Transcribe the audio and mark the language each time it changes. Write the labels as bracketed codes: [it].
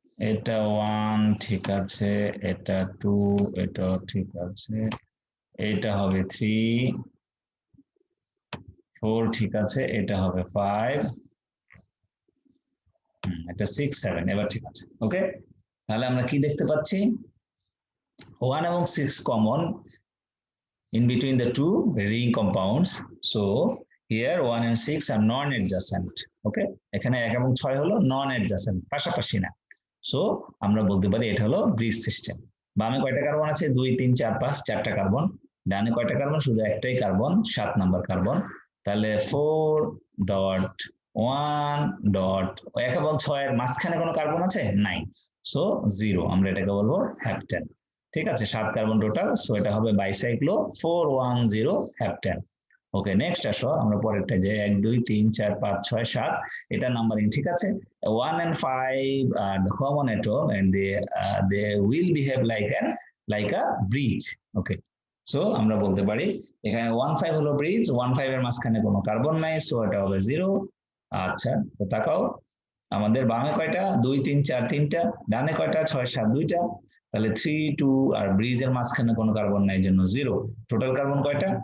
[bn] এটা 1 ঠিক আছে, এটা 2, এটা ঠিক আছে, এটা হবে 3, 4 ঠিক আছে, এটা হবে 5, এটা 6, 7, এবার ঠিক আছে। ওকে, তাহলে আমরা কি দেখতে পাচ্ছি? 1 এবং 6 common [en] in between the two ring compounds, so here 1 and 6 are non adjacent. [bn] Okay, এখানে 1 এবং 6 হলো নন অ্যাডজাসেন্ট, পাশাপাশি না। সো আমরা বলতে পারি এটা হলো ব্রিজ সিস্টেম। বামে কয়টা কার্বন আছে? 2, 3, 4, 5 4টা কার্বন। ডানে কয়টা কার্বন? শুধু একটাই কার্বন, 7 নাম্বার কার্বন। তাহলে 4.1 ডট 1 এবং 6 এর মাঝখানে কোনো কার্বন আছে? নাই, সো 0। আমরা এটাকে বলবো হ্যাপটেন। ঠিক আছে, 7 কার্বন টোটাল, সো এটা হবে বাইসাইক্লো 410 হ্যাপটেন। ওকে, নেক্সট আসো আমরা পরেরটা, যে 1, 2, 3, 4, 5, 6, 7, এটা নাম্বারিং ঠিক আছে। [en] 1 and 5 are the common atom and they will behave like a bridge. [bn] Okay, so আমরা বলতে পারি এখানে 1, 5 হলো ব্রিজ, 1, 5 এর মাঝখানে কোনো কার্বন নাই, সো এটা হবে 0। আচ্ছা, তো তাকাও, আমাদের বামে কয়টা? 2, 3, 4 3টা, ডানে কয়টা? 6, 7 2টা, তাহলে 3, 2, আর ব্রিজের মাঝখানে কোনো কার্বন নাই, জন্য 0। টোটাল কার্বন কয়টা?